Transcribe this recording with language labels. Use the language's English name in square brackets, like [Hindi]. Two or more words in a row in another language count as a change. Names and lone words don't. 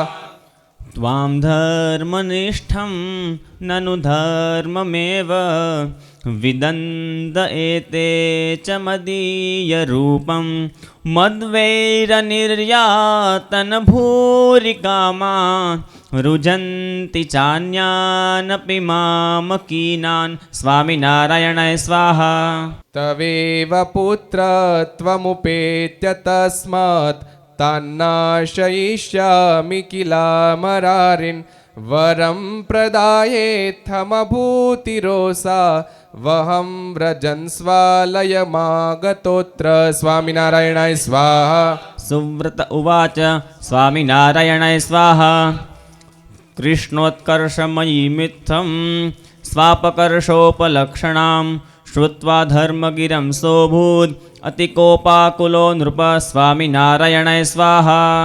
[Sanskrit] त्वां धर्मनिष्ठं ननु धर्ममेव विदन्त एते च मदीयरूपं मद्वैरनिर्यातन भूरि कामा रुजन्ति चान्यानपि मामकीनान् स्वामिनारायणाय स्वाहा। तवेव पुत्र त्वमुपेत्य तस्मात् तान्नाशयिष्यामि किलामरारिन् वरं प्रदायेत्थमभूतिरोसा વહમ વ્રજન સ્વાલયમાગતોત્ર સ્વામિનારાયણાય સ્વાહા. સુવ્રત ઉવાચ સ્વામિનારાયણાય સ્વાહા. કૃષ્ણોત્કર્ષમયીમિત્થં સ્વાપકર્ષોપલક્ષણાં શ્રુત્વા ધર્મગિરં સોભૂત અતિકોપાકુલો નૃપ સ્વામિનારાયણાય સ્વાહા.